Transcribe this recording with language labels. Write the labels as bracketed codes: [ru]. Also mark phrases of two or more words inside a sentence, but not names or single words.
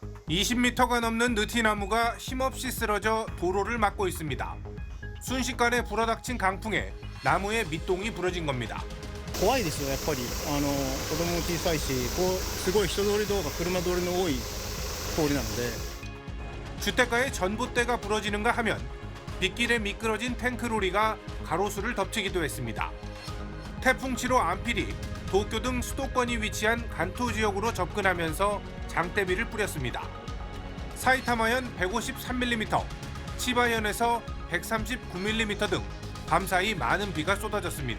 [ko] 20m가 넘는 느티나무가 힘없이 쓰러져 도로를 막고 있습니다. 순식간에 불어닥친 강풍에 나무의 밑동이 부러진 겁니다. [ja] 怖いですよ、やっぱり。子供も小さいし、すごい人通りとか車通りの多い通りなので。 [ko] 주택가에 전봇대가 부러지는가 하면 빗길에 미끄러진 탱크로리가 가로수를 덮치기도 했습니다. 태풍 7호 안필이 도쿄 등 수도권이 위치한 간토 지역으로 접근하면서 장대비를 뿌렸습니다. 사이타마현 153mm, 치바현에서 139mm 등 밤사이 많은 비가 쏟아졌습니다.